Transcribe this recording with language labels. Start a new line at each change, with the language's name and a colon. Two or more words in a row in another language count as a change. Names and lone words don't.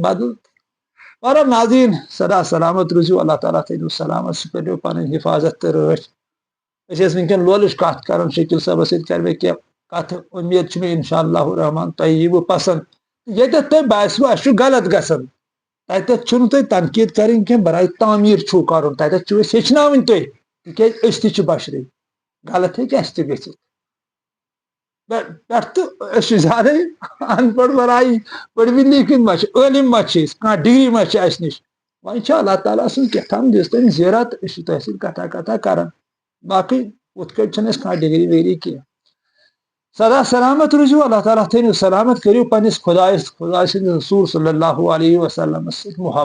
Kashmiri: بدل اور ناظرین سدا سلامت روزیو اللہ تعالیٰ تھٲیِو سلامت سُہ کٔرِو پنٕنۍ حفاظت تہٕ رٲچھ أسۍ ٲسۍ ونکیٚن لولٕچ کتھ کران شکیل صٲبس سۭتۍ کرِ مےٚ کینٛہہ کتھٕ امید چھِ مےٚ
Arabic: انشاء اللہ الرحمان
Kashmiri: تۄہہِ ییٖوٕ پسند یتھ تہ باسو اس غلط گژھان تتھ چھُنہٕ تُہۍ تنقید کرٕنۍ کینٛہہ برائے تعمیٖر چھُو کرُن تتھ چھُ أسۍ ہیٚچھناوٕنۍ تُہۍ تِکیازِ أسۍ تہِ چھِ بشرٕے غلط ہیٚکہِ اسہِ تہِ گٔژھِتھ پٮ۪ٹھ تہٕ أسۍ چھِ زیادے ان پڑھ برائی پٔرمٕتۍ لیکھِتھ ما چھِ عٲلِم ما چھِ أسۍ کانٛہہ ڈگری ما چھِ اسہِ نِش وۄنۍ چھُ اللہ تعالیٰ سٕنٛز کیٛاہتام دِژ تٔمۍ زیٖرت أسۍ چھِ تۄہہِ سۭتۍ کتھا کران باقٕے ہُتھ کٲٹھۍ چھنہٕ اَسہِ کانٛہہ ڈگری وگری کینٛہہ سدا سلامت روٗزِو اللہ تعالیٰ تھٲینو سلامت کٔرِو پننس خۄداے سٕنٛدِس رسوٗل
Arabic: صلی اللہ علیہ وسلمس
Kashmiri: سۭتۍ